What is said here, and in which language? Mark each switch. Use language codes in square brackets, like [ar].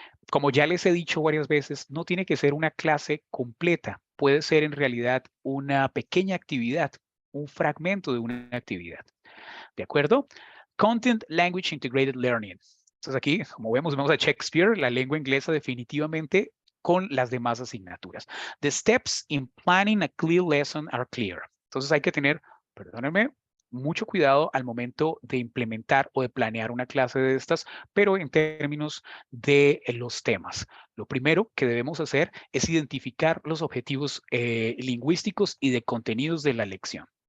[es] Como ya les he dicho varias veces, no tiene que ser una clase completa. Puede ser en realidad una pequeña actividad, un fragmento de una actividad. ¿De acuerdo? Content Language Integrated Learning. Entonces aquí, como vemos a Shakespeare, la lengua inglesa definitivamente con las demás asignaturas. [en] The steps in planning a clear lesson are clear. [es] Entonces hay que tener, perdónenme, mucho cuidado al momento de implementar o de planear una clase de estas, pero en términos de los temas. Lo primero que debemos hacer es identificar los objetivos lingüísticos y de contenidos de la lección.